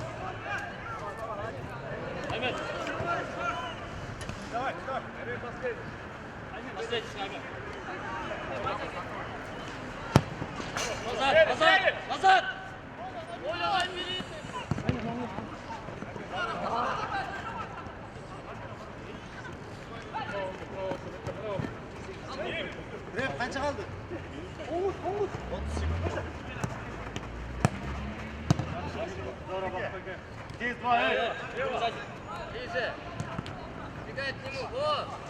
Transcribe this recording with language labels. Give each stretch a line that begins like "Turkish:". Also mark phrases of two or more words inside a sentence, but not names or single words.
Russian: Давай, давай. Последний шаг. Назад, назад, назад! Оля, бери!
Uzbek: Rep qancha qoldi? 30 sekund.
Russian: Здесь два, Ближе! Бегай к нему, вот!